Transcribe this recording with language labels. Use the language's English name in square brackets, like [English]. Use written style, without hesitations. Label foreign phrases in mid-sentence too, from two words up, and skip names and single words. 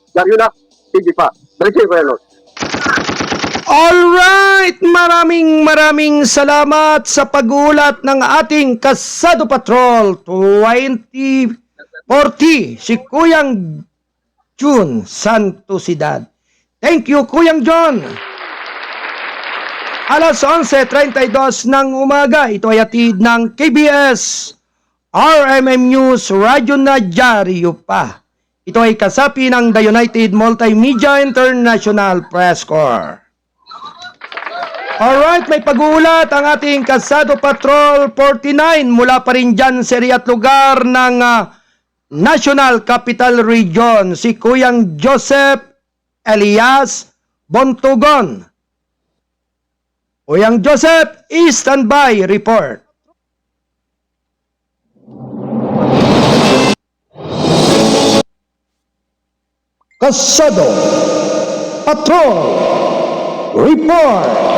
[Filipino] Daryo na, TV pa. Balik sa'yo, Kuya Arnold. Alright, maraming salamat sa pag-uulat ng ating Kasado Patrol 2040, si Kuyang Jun Santosidad. [English] Thank you, [Filipino] Kuyang John. Alas 11:32 ng umaga, ito ay hatid ng KBS RMM News Radyo na Dyaryo pa. Ito ay kasapi ng The United Multimedia International Press Corps. Alright, may pag-uulat ang ating Kasado Patrol 49 mula pa rin dyan sa area at lugar ng National Capital Region, si Kuyang Joseph Elias Bontugon. Kuyang Joseph, [English] standby report. [Filipino] Kasado Patrol Report.